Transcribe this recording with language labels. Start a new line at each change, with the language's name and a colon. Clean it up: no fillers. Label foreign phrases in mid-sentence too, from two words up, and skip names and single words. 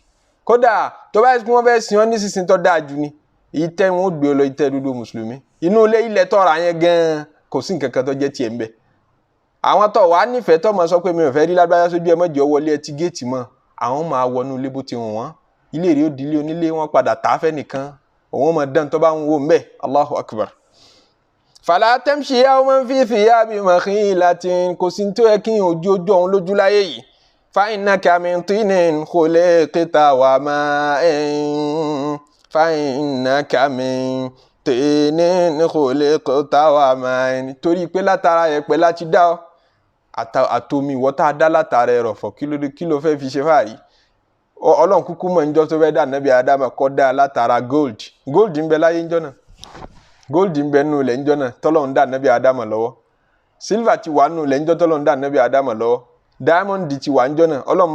Yoruba: kódà tó bá yẹ kí wọ́n fẹ́ sin ọ́ ní sísin tó dáa jù ni ìtẹ́ wọn ó gbé ọ lọ ìtẹ́ dúdú mùsùlùmí inú ilẹ̀ tọ́ra yẹn gan-an kò sí nǹkan kan tó jẹ́ tiẹ̀ ń bẹ̀ àwọn tó wàá nífẹ̀ẹ́ tó máa sọ pé mi ò fẹ́ rí lágbájá sójú ẹ mọ́jọ́ wọlé ẹtí géètì mọ́ àwọn máa wọnú ilé bó ti wọ̀n wọ́n ilé rí ó di ilé onílé wọn padà tà á fẹ́ nìkan òun máa dán tó bá ń wò ń bẹ̀
Arabic: الله أكبر. فلا تمش يوما في ثياب مخيلة
Yoruba: kò sí tó yẹ kí n ojú ọ̀hún lójú láyé yìí
Arabic: فإنك من طين خلقت وماء فإنك من طين خلقت وماء
Yoruba: torí pé látara yẹ̀pẹ̀ láti dá ọ àtomi ìwọ tá a dá látara ẹrọ̀fọ̀ kí ló fẹ́ fi ṣe fàárí ọlọ́run kúkú mọ̀ níjọ́ tó fẹ́ dá nàbí Ádámù kọ́ dá látara gold ń bẹ láyé ńjọ́ náà gold ń bẹ nù lẹ̀ ńjọ́ náà tọ́lọ́run dá nàbí Ádámù lọ́wọ́ silver ti wà nù lẹ̀ ńjọ́ tọ́lọ́run dá nàbí Ádámù lọ́wọ́ diamond ti wà ńjọ́ náà ọlọ́run